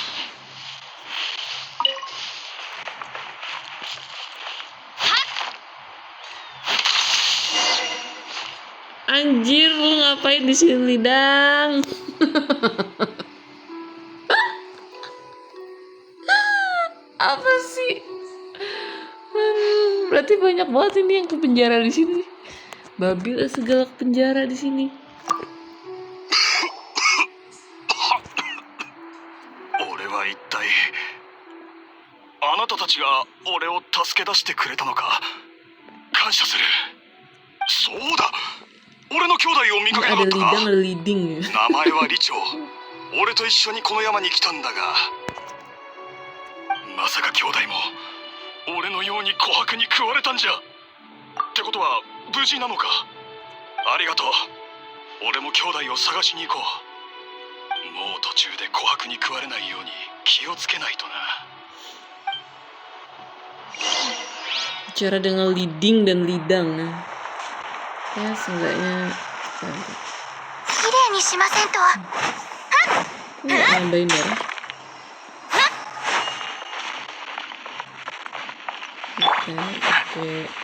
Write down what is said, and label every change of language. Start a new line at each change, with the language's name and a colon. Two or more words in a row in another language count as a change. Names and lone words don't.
Indonesian: Anjir, lu ngapain di sini, Dang? Apa sih? Berarti banyak banget ini yang ke penjara di sini. Babi lah segala ke penjara di sini.
Japanese: 俺は一体あなたたちが俺を助け出してくれたのか。感謝する。そうだ、俺の兄弟を見かけなか
Indonesian: Ada
Japanese: ったか。
Indonesian: lidang, ada leading ya.
Japanese: 名前は李長。俺と一緒にこの山に来たんだが、まさか兄弟も俺のように琥珀に食われたんじゃ。ってことは無事なのか。ありがとう。俺も兄弟を探しに行こう。もう途中で琥珀に食われないように気をつけないとな。
Indonesian: Cara dengan leading dan lidang. Ya seenggaknya
Japanese: 綺麗にしませんと。
Indonesian: nggak nambahin darah. Oke.